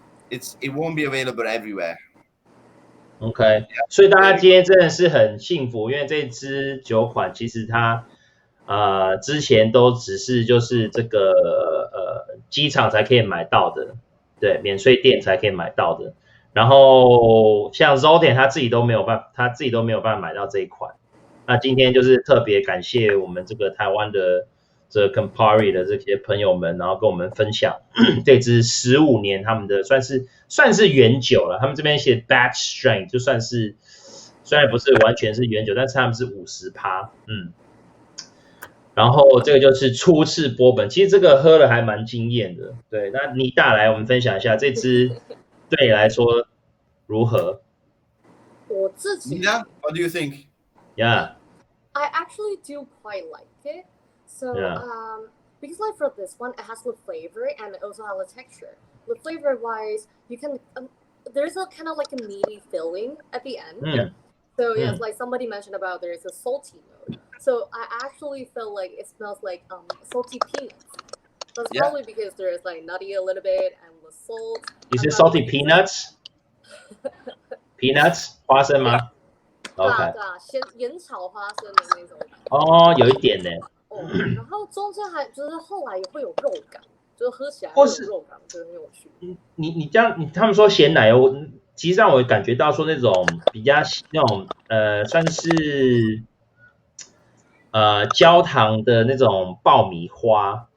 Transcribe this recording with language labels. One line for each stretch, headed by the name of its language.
English: It won't be available everywhere.
Chinese: OK， 所以大家今天真的是很幸福，因为这支酒款其实它之前都只是就是这个机场才可以买到的，对，免税店才可以买到的。然后像 Zoltan 他自己都没有办法买到这一款。那今天就是特别感谢我们这个台湾的这 Campari 的这些朋友们，然后跟我们分享这支15年他们的算是原酒了。他们这边写 batch strength， 就算是虽然不是完全是原酒，但是他们是50%。然后这个就是初次波本，其实这个喝了还蛮惊艳的。对，那妮大来我们分享一下这支对你来说如何？我自己
English: Yeah, what do you think? Yeah, I actually do quite like it. So because like for this one, it has the flavor and it also has the texture. The flavor wise, you can there's a kind of like a meaty filling at the end. So yes, like somebody mentioned about there's a salty note. So I actually feel like it smells like salty peanuts. That's probably because there's like nutty a little bit and the salt. You say salty peanuts?
Chinese: Peanuts 花生吗？OK，盐炒花生的那种。哦，有一点呢。然后中间还就是后来也会有肉感，就是喝起来会有肉感，我觉得很有趣。你这样，他们说咸奶油，其实让我感觉到说那种比较那种算是焦糖的那种爆米花。